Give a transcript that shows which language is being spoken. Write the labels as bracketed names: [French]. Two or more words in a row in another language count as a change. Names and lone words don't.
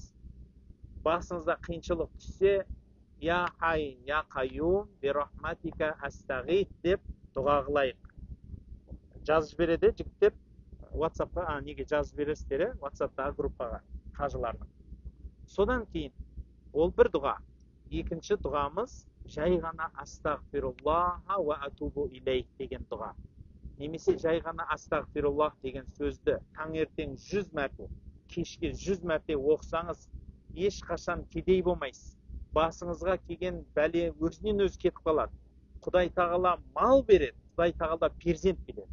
[Kazakh] Басыңызда қиыншылық түссе, [Arabic] يا حي يا قيوم برحمتك أستغيث [Kazakh] деп дұға қылайық. Жазып береді, жіктеп, WhatsApp-қа, неге жазып бересіздер, WhatsApp-тағы группаға, қажылардың. Содан кейін, ол бір дұға. Екінші дұғамыз, жай ғана [Arabic] أستغفر الله وأتوب إليه [Kazakh] деген дұға. Немесе жай ғана астағфируллах деген сөзді таңертең 100 мәрте, кешке 100 мәрте оқысаңыз, ешқашан кедей болмайсыз. Басыңызға келген бәле өзінен өзі кетіп қалады. Құдай тағала мал береді, Құдай тағала перзент береді.